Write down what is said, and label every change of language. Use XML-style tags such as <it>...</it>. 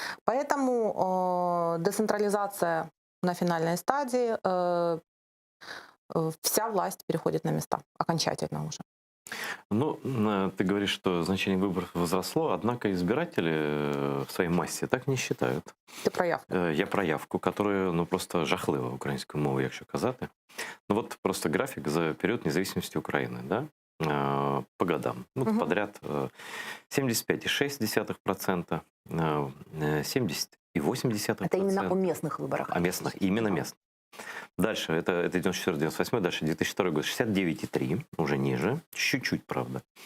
<ru>Поэтому децентрализация на финальной стадии, вся власть переходит на места окончательно уже. Ну, ты говоришь, что значение выборов возросло, однако избиратели в своей массе так не считают.</ru> <uk>Ти про явку.</uk> <ru>Я про явку, которая,</ru> <uk>ну, просто жахлива українською мовою, якщо казати.</uk> <ru>Ну, вот просто график за период независимости Украины, да, по годам. Ну, Мгм. подряд 75,6%, Это именно о 70,8%. местных выборах. А местных, именно местных. Дальше, это 94-98, дальше 2002 год 69,3, уже ниже, чуть-чуть, правда.</ru>